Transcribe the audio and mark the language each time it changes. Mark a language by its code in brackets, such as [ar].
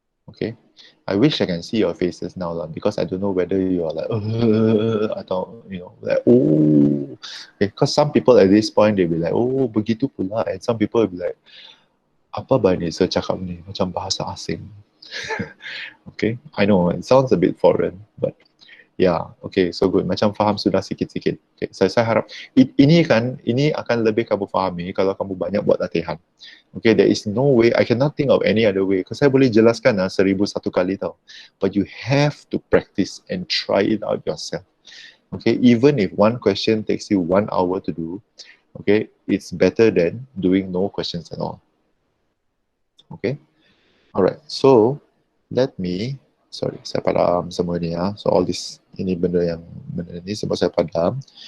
[en] Okay, I wish I can see your faces now lah, because I don't know whether you are like, atau you know, like oh, okay, because some people at this point they'll be like, [ms] oh begitu pula, [en] and some people will be like, [ms] apa bani saya cakap ni macam bahasa asing. [en] Okay, I know it sounds a bit foreign, but yeah, okay, so good. [ms] Macam faham sudah sikit-sikit. Okay, saya harap ini akan lebih kamu fahami kalau kamu banyak buat latihan. [en] Okay, there is no way, I cannot think of any other way. [ms] Because saya boleh jelaskan 1001 kali tau. [en] But you have to practice and try it out yourself. Okay, even if one question takes you 1 hour to do, okay, it's better than doing no questions at all. Okay, alright. So let me, sorry, [ms] saya padam semua ni [en] So all this, [ms] ini benda ni sebab saya padam.